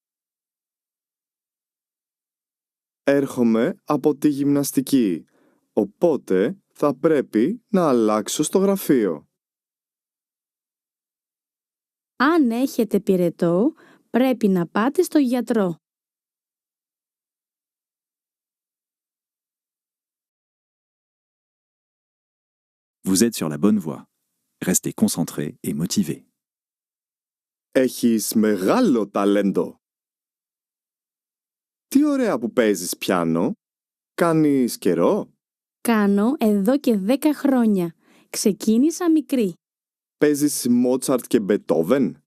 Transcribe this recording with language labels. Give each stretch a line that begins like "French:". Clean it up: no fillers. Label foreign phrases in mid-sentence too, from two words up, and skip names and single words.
Greek: Έρχομαι από τη γυμναστική, οπότε θα πρέπει να αλλάξω στο γραφείο. Αν έχετε πυρετό, πρέπει να πάτε στο γιατρό.
French: Vous êtes sur la bonne voie. Restez concentré et motivé.
Greek: Έχεις μεγάλο ταλέντο. Τι ωραία που παίζεις πιάνο. Κάνεις καιρό? Κάνω εδώ και 10 χρόνια. Ξεκίνησα μικρή. Παίζεις Μότσαρτ και Μπετόβεν?